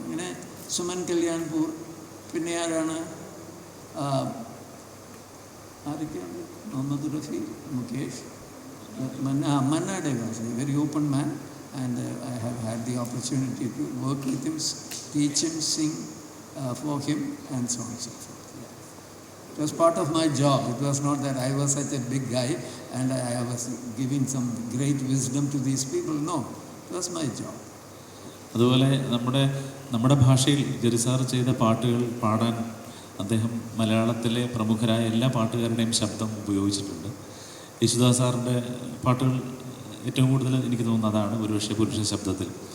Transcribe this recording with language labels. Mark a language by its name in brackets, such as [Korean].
[Malayalam] അങ്ങനെ സുമൻ കല്യാൺപൂർ, പിന്നെ ആരാണ്, ആരൊക്കെയാണ്, [English] Mohammed Rafi, Mukesh, Manna Dey was a very open man and I have had the opportunity to work with him, teach him, sing for him and so on so forth. It was part of my job. It was not that I was such a big guy and I was giving some great wisdom to these people. No, it was my job. [Malayalam] അതുപോലെ നമ്മുടെ ഭാഷയിൽ Jerry sir ചെയ്ത പാട്ടുകൾ പാടാൻ അദ്ദേഹം മലയാളത്തിലെ പ്രമുഖരായ എല്ലാ പാട്ടുകാരുടെയും ശബ്ദം ഉപയോഗിച്ചിട്ടുണ്ട്. യേശുദാസ് സാറിൻ്റെ പാട്ടുകൾ ഏറ്റവും കൂടുതൽ എനിക്ക് തോന്നുന്നത് അതാണ്, ഒരുപക്ഷെ പുരുഷ ശബ്ദത്തിൽ.